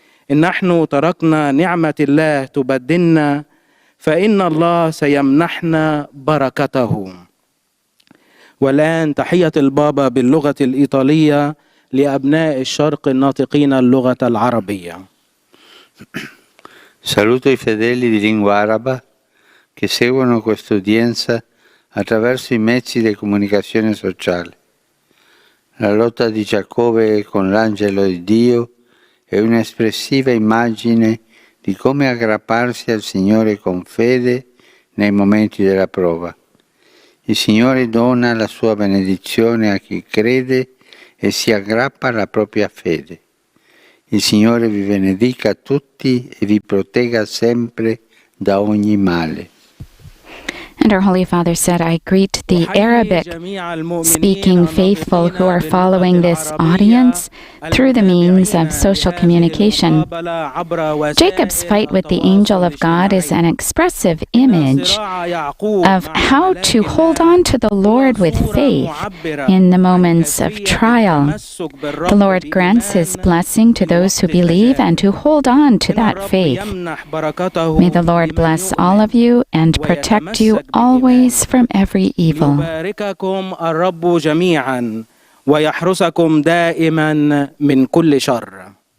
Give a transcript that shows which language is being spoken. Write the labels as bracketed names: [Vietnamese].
[Arabic] إن نحن تركنا نعمة الله تبدلنا، فإن الله سيمنحنا بركته. والآن تحية البابا باللغة الإيطالية لأبناء الشرق الناطقين اللغة العربية. [Italian] Saluto i fedeli di lingua araba che seguono questa udienza attraverso i mezzi di comunicazione sociale. La lotta di Giacobbe con l'angelo di Dio è un'espressiva immagine di come aggrapparsi al Signore con fede nei momenti della prova. Il Signore dona la sua benedizione a chi crede e si aggrappa alla propria fede. Il Signore vi benedica tutti e vi protegga sempre da ogni male. [English] And our Holy Father said, I greet the Arabic-speaking faithful who are following this audience through the means of social communication. Jacob's fight with the angel of God is an expressive image of how to hold on to the Lord with faith in the moments of trial. The Lord grants His blessing to those who believe and who hold on to that faith. May the Lord bless all of you and protect you always from every evil. [Arabic] يبارككم الرب جميعا ويحرسكم دائما من كل شر.